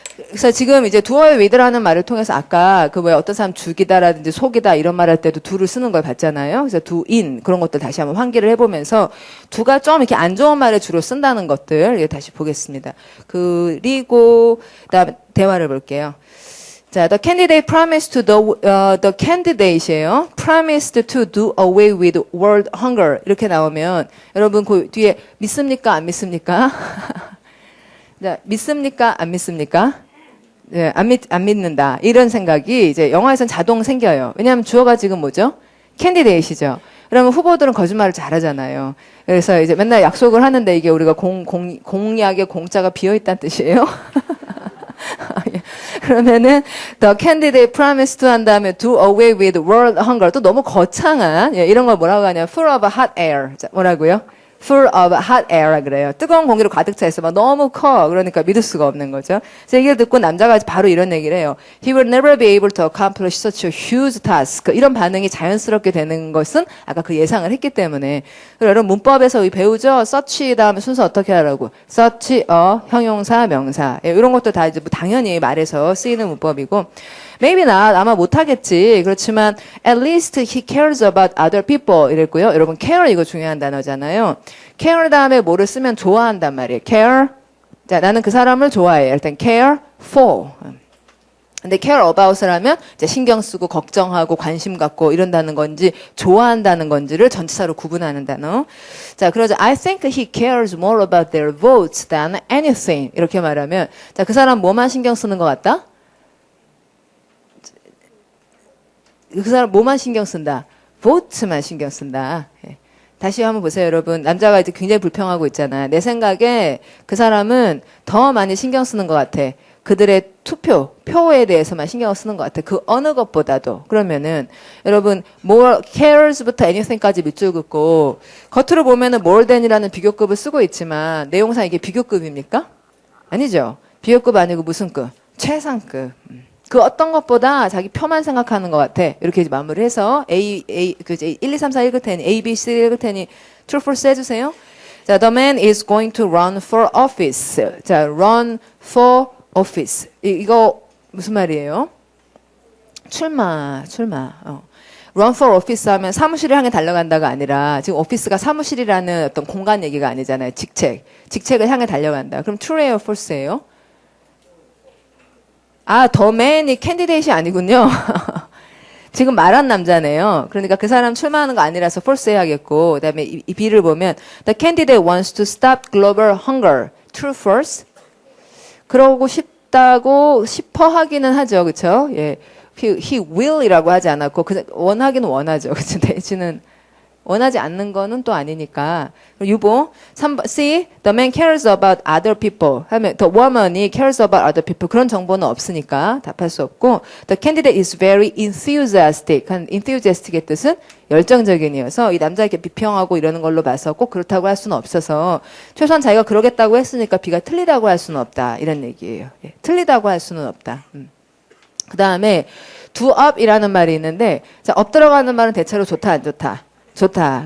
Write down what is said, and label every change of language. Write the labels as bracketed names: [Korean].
[Korean] 그래서 지금 이제 do와 with라는 말을 통해서 아까 그 왜 어떤 사람 죽이다라든지 속이다 이런 말 할 때도 do를 쓰는 걸 봤잖아요. 그래서 do in 그런 것들 다시 한번 환기를 해보면서 do가 좀 이렇게 안 좋은 말에 주로 쓴다는 것들 다시 보겠습니다. 그리고 그다음 대화를 볼게요. [English] 자, the candidate promised to the candidate이에요. promised to do away with world hunger [Korean] 이렇게 나오면 여러분 그 뒤에 믿습니까 안 믿습니까? 자, 믿습니까 안 믿습니까? 네, 안 믿는다. 이런 생각이 이제 영화에서는 자동 생겨요. 왜냐하면 주어가 지금 뭐죠? 캔디데이시죠. 그러면 후보들은 거짓말을 잘하잖아요. 그래서 이제 맨날 약속을 하는데 이게 우리가 공약에 공짜가 비어있다는 뜻이에요. 그러면은 [English] the candidate promised to [Korean] 한 다음에 [English] do away with world hunger [Korean] 또 너무 거창한 이런 걸 뭐라고 하냐 [English] full of hot air. [Korean] 자, 뭐라고요? [English] full of hot air [Korean] 그래요. 뜨거운 공기로 가득 차 있어. 막 너무 커. 그러니까 믿을 수가 없는 거죠. 그래서 얘기를 듣고 남자가 바로 이런 얘기를 해요. [English] He will never be able to accomplish such a huge task. [Korean] 이런 반응이 자연스럽게 되는 것은 아까 그 예상을 했기 때문에. 그리고 여러분 문법에서 배우죠. such 다음에 순서 어떻게 하라고. such, 형용사, 명사. 이런 것도 다 이제 당연히 말에서 쓰이는 문법이고. [English] Maybe not. [Korean] 아마 못하겠지. 그렇지만 [English] at least he cares about other people [Korean] 이랬고요. 여러분 care 이거 중요한 단어잖아요. care 다음에 뭐를 쓰면 좋아한단 말이에요. [English] care. [Korean] 자, 나는 그 사람을 좋아해. 일단 [English] care for. [Korean] 근데 care about을 하면 이제 신경 쓰고 걱정하고 관심 갖고 이런다는 건지 좋아한다는 건지를 전치사로 구분하는 단어. 자, 그러자 [English] I think he cares more about their votes than anything. [Korean] 이렇게 말하면 자, 그 사람 뭐만 신경 쓰는 것 같다? 그 사람 뭐만 신경 쓴다? vote만 신경 쓴다. 예. 다시 한번 보세요, 여러분. 남자가 이제 굉장히 불평하고 있잖아. 내 생각에 그 사람은 더 많이 신경 쓰는 것 같아. 그들의 표에 대해서만 신경을 쓰는 것 같아. 그 어느 것보다도. 그러면은 여러분 more cares부터 anything까지 밑줄 긋고 겉으로 보면은 more than이라는 비교급을 쓰고 있지만 내용상 이게 비교급입니까? 아니죠. 비교급 아니고 무슨 급? 최상급. 그 어떤 것보다 자기 표만 생각하는 것 같아. 이렇게 마무리해서 A, 1, 2, 3, 4 읽을 테니, A, B, C 읽을 테니 true, false 해주세요. [English] 자, the man is going to run for office. [Korean] 자, run for office. 이거 무슨 말이에요? 출마. [English] run for office [Korean] 하면 사무실을 향해 달려간다가 아니라 지금 오피스가 사무실이라는 어떤 공간 얘기가 아니잖아요. 직책을 향해 달려간다. 그럼 true예요, false예요? 아, 더 맨이 캔디데이트이 아니군요. 지금 말한 남자네요. 그러니까 그 사람 출마하는 거 아니라서 false 해야겠고, 그 다음에 이 B를 보면 [English] the candidate wants to stop global hunger. True, false? [Korean] 그러고 싶어 하기는 하죠. 그쵸? 예. he will이라고 하지 않았고, 원하기는 원하죠. 그쵸? 대신은 원하지 않는 거는 또 아니니까. 유보. C. [English] The man cares about other people. 하면 the woman이 cares about other people. [Korean] 그런 정보는 없으니까 답할 수 없고. [English] The candidate is very enthusiastic. [Korean] enthusiastic의 뜻은 열정적인이어서 이 남자 이렇게 비평하고 이러는 걸로 봐서 꼭 그렇다고 할 수는 없어서 최소한 자기가 그러겠다고 했으니까 B가 틀리다고 할 수는 없다. 이런 얘기예요. 예. 틀리다고 할 수는 없다. 그 다음에 do up이라는 말이 있는데 자, 업 들어가는 말은 대체로 좋다 안 좋다. 좋다.